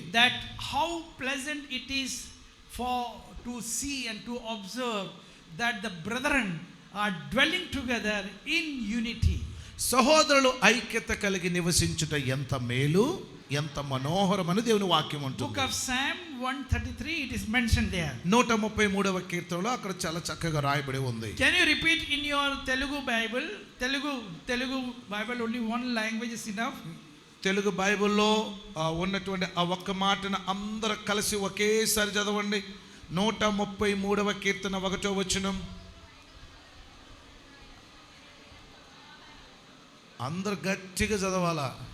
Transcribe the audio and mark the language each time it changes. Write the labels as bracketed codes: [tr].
[en] that how pleasant it is for to see and to observe that the brethren are dwelling together in unity. [te] సహోదరులు ఐక్యత కలిగి నివసించుట ఎంత మేలు, ఎంత మనోహరమని దేవుని వాక్యం అంటుంది. [en] Book of Psalm 133, it is mentioned there. [te] 133వ కీర్తనలో అక్కడ చాలా చక్కగా రాయబడి ఉంది. [en] Can you repeat in your Telugu Bible? Telugu Bible only one language is enough. [te] Telugu బైబిల్లో ఉన్నటువంటి ఆ ఒక్క మాటను అందరూ కలిసి ఒకేసారి చదవండి. 133వ కీర్తన 1వ వచనం. అందరు గట్టిగా చదవాలా?